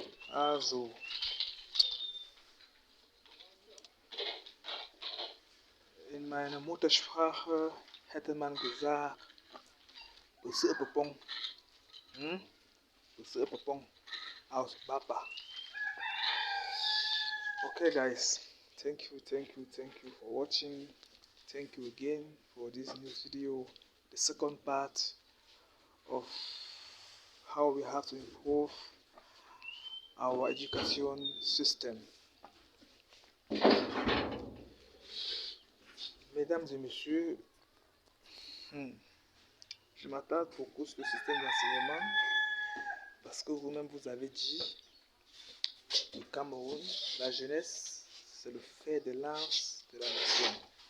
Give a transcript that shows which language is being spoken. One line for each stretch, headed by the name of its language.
German: Also, in meiner Muttersprache hätte man gesagt, Pepong, Pepong aus Baba.
English: Okay, guys, thank you for watching. Thank you again for this new video, the second part of how we have to improve our education system.
French: Mesdames et messieurs, je m'attarde beaucoup sur le système d'enseignement parce que vous-même vous avez dit, au Cameroun, la jeunesse, c'est le fer de lance de la nation.